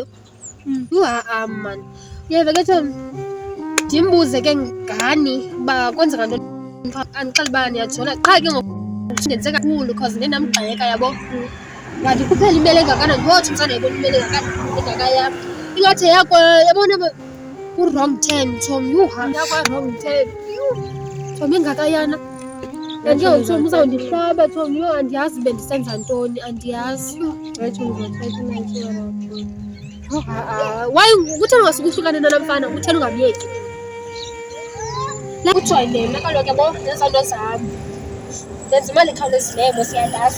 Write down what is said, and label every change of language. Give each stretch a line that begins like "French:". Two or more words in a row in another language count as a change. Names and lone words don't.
Xhosa: Man. Uyeva ke Thom. Ndimbuze ke ngani uba kwenzeka ntoni. Andixela uba ndiyajola qha ke ngoku ndenze kakhulu because ndinamgxeka yabo. Ngathi kuphela imele engakanani ngothi msanayibona imele engakayam. Ingathi yakho yabona ku-
English: wrong turn
Xhosa: Thom. Yakwa-
English: wrong turn.
Xhosa: Thom engakayana. And ke Thom uzawundihlaba Thom. Yho andiyazi bendisenza ntoni, andiyazi. Why kutheni ungasukuhlukane nalo mfana? Kutheni ungamyeki? La kujoyine mna kaloku yabo neza nto zam. Ndenza imali ekhawulezileyo siyandazi.